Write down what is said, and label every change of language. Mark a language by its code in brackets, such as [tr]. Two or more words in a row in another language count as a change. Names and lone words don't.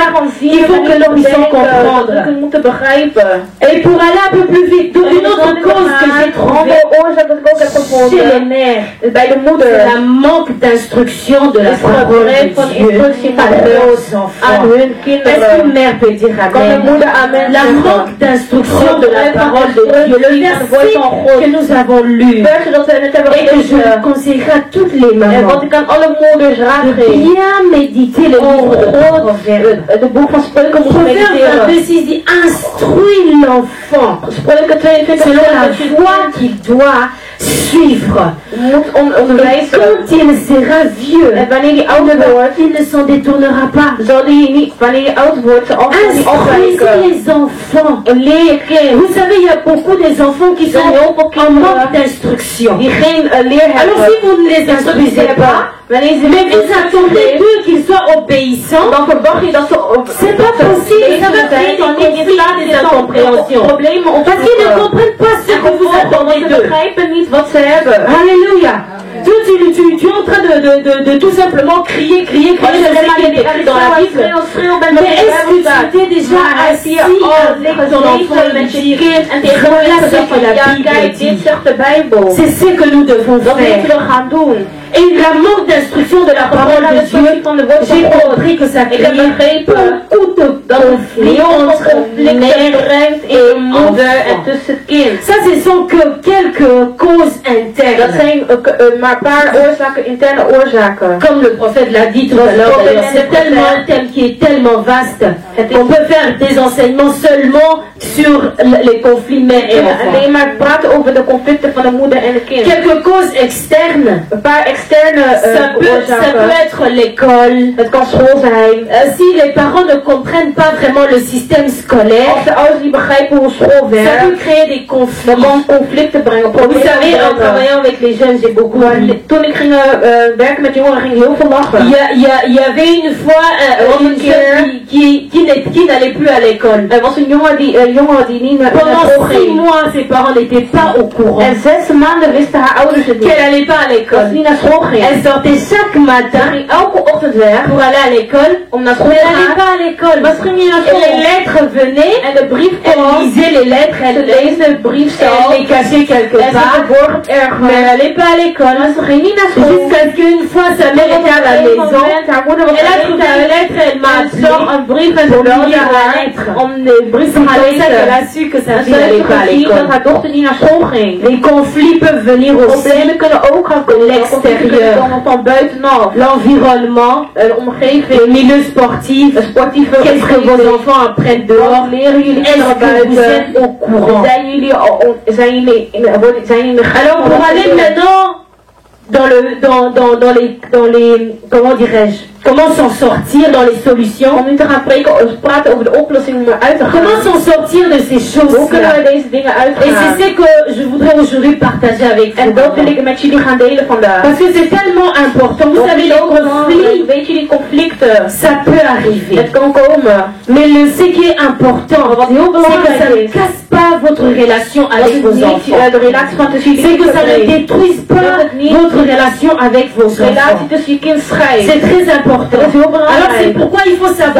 [fr] Il faut que nous puissions comprendre. Et pour aller un peu plus vite, une autre cause que j'ai trouvée chez les mères, c'est la manque d'instruction de la parole de Dieu à leurs enfants. Est-ce qu'une mère peut dire Amen? La manque d'instruction de la parole de Dieu, le verset que nous avons lu. Et que je conseillerais à toutes les [nl] En [fr] mamans [nl] wat ik aan alle moeders raad de geef. [fr] bien méditer le livre de Proverbes. [nl] Het boek van Spreuken moet [fr] Proverbe [nl] mediteren. [fr] 22 dit instruit l'enfant [nl] Spreuken 22 [fr] selon [nl] zegt [fr] la [nl] dat je [fr] voie qu'il doit suivre. [nl] moet [fr] Et [nl] onderwijzen. [fr] quand il sera vieux, [nl] En wanneer je ouder wordt, [fr] il ne s'en détournera pas. [nl] zal die niet, wanneer je oud wordt, zal altijd niet [fr] Instruisez [nl] afwijken. [fr] les enfants. [nl] Leer je kind. [fr] Vous savez, il y a beaucoup des enfants qui sont en manque d'instruction. [nl] Die geen leer hebben. [fr] Alors si vous ne les instruisez pas, [nl] wanneer ze [fr] mais vous attendez d'eux qu'ils soient obéissants, [nl] dan verwacht je dat ze [fr] c'est pas possible. Ça va créer des conflits, des incompréhensions. [nl] Problemen op [fr] Parce qu'ils ne comprennent pas ce que vous attendez [nl] Ze [fr] d'eux. [nl] begrijpen niet wat ze hebben. [fr] Alléluia. Tu es en train de tout simplement crier. Je sais qu'il est écrit dans la Bible. Mais est-ce que tu t'es déjà assis avec ton enfant et lui dire, voilà ce que la Bible dit. C'est ce que nous devons faire. Et la manque d'instruction de la parole de Dieu, j'ai compris que ça crée beaucoup de conflits entre mère et enfant. Ça, ce sont que quelques causes internes. [nl] Dat zijn maar een paar oorzaken, interne oorzaken. [fr] Comme le prophète l'a dit tout à l'heure, d'ailleurs, c'est tellement un thème qui est tellement vaste qu'on peut faire des enseignements seulement sur les conflits mère et enfant. [nl] Alleen maar praten over de conflicten van de moeder en het kind. [fr] Quelques causes externes. [nl] Een paar externe [fr] Ça peut [nl] oorzaken. [fr] être l'école. [nl] Het kan school zijn. [fr] Si les parents ne comprennent pas vraiment le système scolaire, [nl] Als de ouders niet begrijpen hoe school [fr] ça [nl] werkt, [fr] peut créer des conflits. [nl] dan kan conflicten brengen. [fr] Vous savez, en travaillant avec les jeunes, j'ai beaucoup ri. [nl] Toen ik ging werken met jongeren, ging ik heel veel lachen. [fr] Il y avait une fois une jeune qui n'allait plus à l'école. [nl] Er was een jongen die niet naar [fr] Pendant [nl] school [fr] 6 [nl] ging. [fr] mois, ses parents n'étaient pas au courant [nl] En 6 maanden wisten haar ouders het niet. [fr] qu'elle n'allait pas à [nl] Dat ze [fr] l'école. [nl] niet naar school ging. [fr] Elle sortait chaque matin [nl] Ze ging elke ochtend weg [fr] pour aller à l'école, [nl] om naar school [fr] mais [nl] te [fr] elle n'allait [nl] gaan. [fr] pas à l'école. [nl] Maar ze ging niet naar [fr] Et les [nl] school. [fr] lettres venaient, [nl] En de brief [fr] elle [nl] kwam. [fr] lisait les lettres, [nl] Ze leesde de brief [fr] elle [nl] zelf. [fr] les cachait quelque [nl] En ze [fr] part, [nl] verborg het [fr] mais elle [nl] ergens. [fr] n'allait pas à l'école. [nl] Maar ze ging niet naar school. [fr] Jusqu'à ce qu'une fois sa mère était à la maison, [nl] haar moeder was [fr] elle a trouvé la lettre, elle m'a [nl] en zag [fr] appelé [nl] een brief en [fr] pour [nl] ze [fr] lui [nl] wilde [fr] lire la [nl] haar [fr] lettre. [nl] om de brief te [fr] C'est [nl] gaan [fr] comme ça qu'elle [nl] lezen. [fr] a su que sa [nl] En [fr] fille [nl] ze [fr] n'allait [nl] heeft [fr] pas à [nl] gezien dat [fr] l'école. [nl] haar dochter niet naar school ging. [fr] Les conflits peuvent venir aussi [nl] Problemen kunnen ook gaan komen. [fr] l'extérieur. [nl] Komen van buitenaf. [fr] L'environnement, [nl] Een omgeving. [fr] le milieu sportif, [nl] Een sportieve [fr] qu'est-ce que vos [nl] omgeving. [fr] enfants apprennent dehors, [nl] Wat leren jullie [fr] est-ce [nl] kinderen [fr] que vous [nl] buiten? [fr] êtes au courant? [nl] Zijn jullie in de [fr] Alors pour aller maintenant dans les comment dirais-je, comment s'en sortir dans les solutions, [nl] om nu te gaan praten over de oplossing om eruit te gaan. [fr] comment s'en sortir de ces [nl] Hoe kunnen [fr] choses-là? [nl] we deze dingen [fr] Et c'est [nl] uitgaan? [fr] ce que je voudrais aujourd'hui partager avec [nl] En dat wil [fr] vous. [nl] ik met jullie gaan delen vandaag. [fr] Parce que c'est tellement important. Vous savez, les conflits, [nl] Weet je, die conflicten, [fr] ça peut arriver. [nl] het kan komen. [fr] Mais ce qui est important, [nl] Wat heel [fr] c'est que ça [nl] belangrijk [fr] ne [nl] is, [fr] casse pas votre relation [nl] dat [fr] avec [nl] het [fr] vos [nl] niet [fr] enfants. [nl] de relatie van tussen jullie [fr] C'est que ça ne [nl] kinderen [fr] détruise pas votre relation avec vos [nl] de relatie [fr] enfants. [nl] tussen je kind scheidt. [fr] C'est très important. [nl] Dat is heel belangrijk. [fr] Alors c'est pourquoi il faut savoir